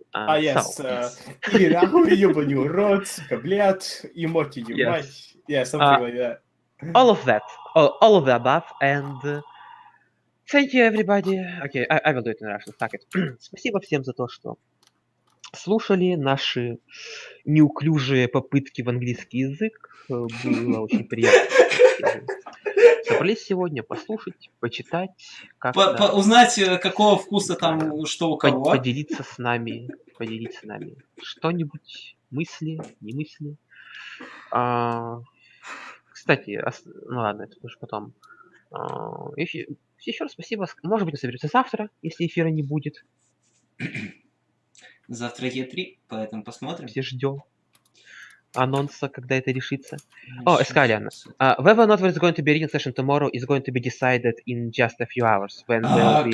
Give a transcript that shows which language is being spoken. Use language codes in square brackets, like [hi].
[en] Yes. Yes. Yeah, something like that. All of that. All of the above, and thank you everybody. Okay, I will do it in Russian. Fuck it. [ru] Спасибо всем за то, что слушали наши неуклюжие попытки в английский язык. Было очень приятно. Собрались сегодня послушать, почитать, как-то Узнать, какого вкуса там что у кого. поделиться с нами. Что-нибудь, мысли, не мысли. Кстати, ну ладно, это уже потом. Еще раз спасибо. Может быть, мы соберемся завтра, если эфира не будет. Завтра Е3, поэтому посмотрим. Все ждем анонса, когда это решится. Эскалиан. [en] Whether or not there's going to be a reading session tomorrow is going to be decided in just a few hours. When will be